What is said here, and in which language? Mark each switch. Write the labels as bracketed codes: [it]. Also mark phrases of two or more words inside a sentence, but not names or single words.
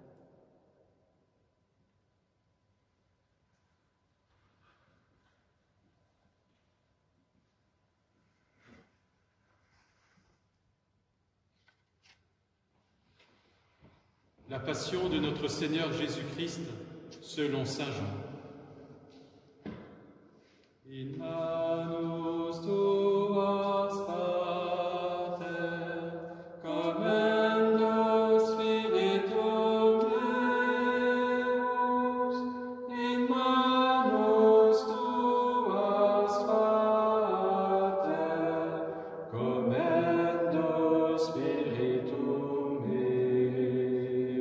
[fr] La passion de notre Seigneur Jésus-Christ selon saint Jean. [la] In manus tuas, Pater, commendo Spiritum Deus. In manus tuas, Pater, commendo Spiritum Deus.